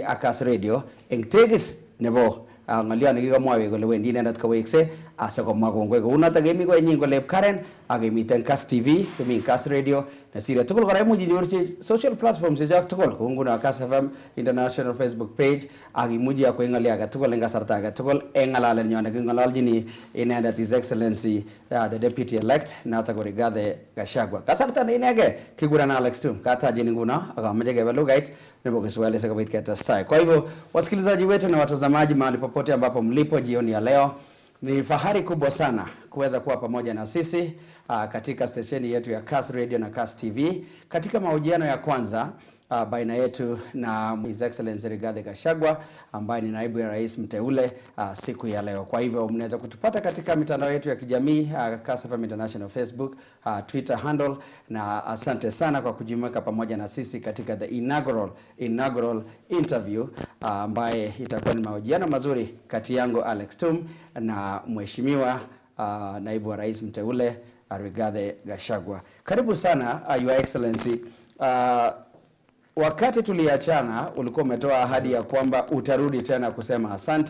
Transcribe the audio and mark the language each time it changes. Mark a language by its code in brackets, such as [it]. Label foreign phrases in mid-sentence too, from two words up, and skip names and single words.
[kln] ak Kass Radio eng tegis nebo ng'olyon nekikamwawe kole wendi inendet kowekse asikomwa kongoi kounoto kemi koenyin kole Karen akemiten Kass TV kemi Kass Radio nasire tugul kora imuchi inyorchi [en] social platforms [kln] chechok tugul kou nguno Kass FM International Facebook page akimuchi akwai ng'olyo age tugul eng kasarta age tugul eng ng'alalenyo neking'ololjini inendet [en] His Excellency the Deputy Elect [kln] noto ko Rigathi Gachagua. Kasarta ne inege kiguran Alex Tum katajini nguno akameje kebe lugait nebo Kiswahili sikobit ketestai. [sw] Kwa hivyo wasikilizaji wetu na watazamaji mahali popote ambapo mlipo jioni ya leo, ni fahari kubwa sana kuweza kuwa pamoja na sisi katika stesheni yetu ya Kass Radio na Kass TV katika mahojiano ya kwanza baina yetu na [en] His Excellency [sw] Rigathi Gachagua ambaye ni naibu ya rais mteule siku ya leo. Kwa hivyo mnaweza kutupata katika mitandao yetu ya kijamii Kass FM International Facebook, Twitter handle, na asante sana kwa kujumuika pamoja na sisi katika [en] the inaugural interview [sw] ambaye itakuwa ni mahojiano mazuri kati yangu Alex Tum na mheshimiwa naibu wa rais mteule Rigathi Gachagua. Karibu sana [en] Your Excellency. [sw] Wakati tuliachana ulikuwa umetoa ahadi ya kwamba utarudi tena kusema asante.